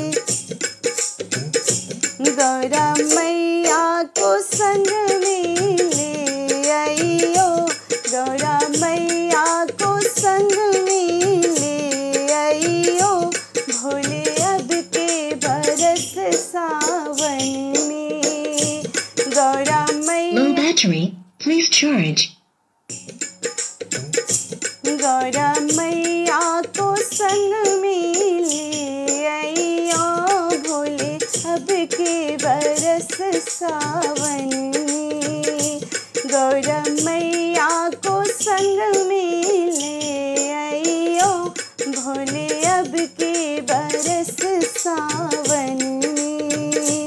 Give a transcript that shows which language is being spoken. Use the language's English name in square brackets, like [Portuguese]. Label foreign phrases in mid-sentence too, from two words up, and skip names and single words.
[Hindi] गौरा मैया को संग में ले आइयो, गौरा मैया को संग में ले आइयो, भोले अब के बरस सावन में, गौरा मैया। [English] Low battery, please charge. [Hindi] गौरा मैया को संग में ले आइयो, भोले अब के बरस सावन में, गौरा मैया को संग में ले आइयो, भोले अब के बरस सावन में।